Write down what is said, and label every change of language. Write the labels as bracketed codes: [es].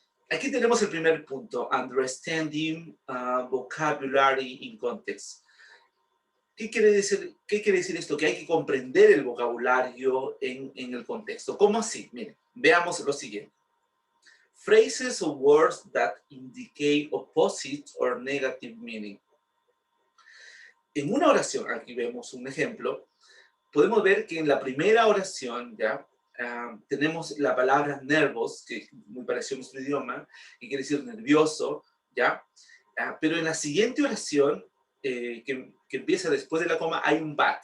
[es] Aquí tenemos el primer punto, [en] understanding vocabulary in context. [es] ¿Qué quiere decir esto? Que hay que comprender el vocabulario en el contexto. ¿Cómo así? Miren, veamos lo siguiente. [en] Phrases or words that indicate opposite or negative meaning. [es] En una oración, aquí vemos un ejemplo, podemos ver que en la primera oración, ¿ya? Tenemos la palabra nervos, que es muy parecido a nuestro idioma, que quiere decir nervioso, ¿ya? Pero en la siguiente oración, que empieza después de la coma, hay un but.